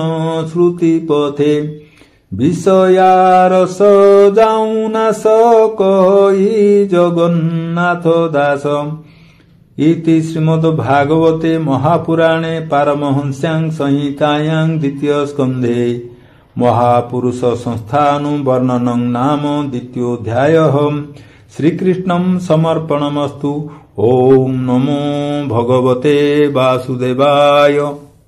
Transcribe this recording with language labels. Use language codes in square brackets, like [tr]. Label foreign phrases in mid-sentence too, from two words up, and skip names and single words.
[or] ଶ୍ରୁତି ପଥେ ବିଷୟା ରସ ଯାଉ ନାଶ କହି ଜଗନ୍ନାଥ ଦାସ [sa] ଇତି ଶ୍ରୀମଦ୍ ଭାଗବତେ ମହାପୁରାଣେ ପାରମହଂସ୍ୟାଂ ସଂହିତାୟାଂ ଦ୍ୱିତୀୟ ସ୍କନ୍ଧେ महापुरुष संस्थानुवर्णनं नाम द्वितीयोऽध्यायः श्रीकृष्णं समर्पणमस्तु। ओम नमो भगवते वासुदेवाय।